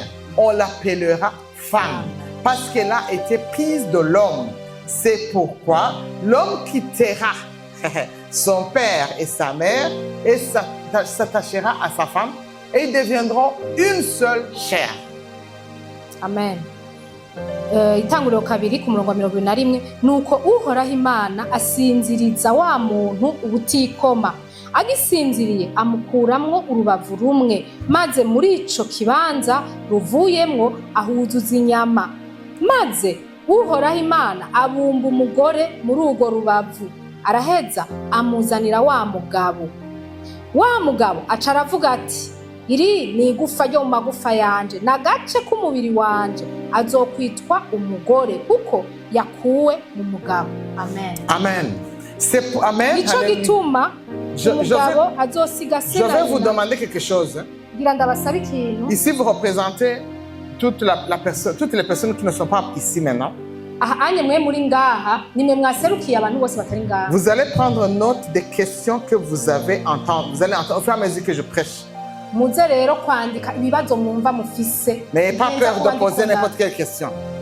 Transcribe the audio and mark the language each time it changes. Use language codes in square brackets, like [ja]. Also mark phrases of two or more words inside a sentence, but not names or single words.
[fr] On l'appellera femme parce qu'elle a été prise de l'homme. C'est pourquoi l'homme quittera son père et sa mère et s'attachera à sa femme et ils deviendront une seule chair. Amen. [rn] Itanguriro kabiri ku murongo wa 21 nuko uhoraho Imana asinziriza wa muntu ubutikoma, agisinziriye amukuramwo urubavu rumwe, maze muri ico kibanza ruvuyemwo ahuzuza inyama, maze uhoraho Imana abumba umugore muri urwo rubavu, araheza amuzanira wa mugabo aca aravuga ati: iri ni igufa ryo mu magufa yanje n'agace k'umubiri wanje, azokwitwa umugore kuko yakuwe mu mugabo. Amen. [fr] Amen. C'est pour Amen. [rn] Nico gituma umugabo azosiga se. [fr] Je vais vous demander quelque chose. [rn] Ngira ndabasaba ikintu. [fr] Ici vous représentez toutes les personnes qui ne sont pas ici maintenant. Vous allez prendre note des questions que vous avez entendues. Vous allez entendre au fur et à mesure que je prêche. N'ayez pas peur de poser n'importe quelle question.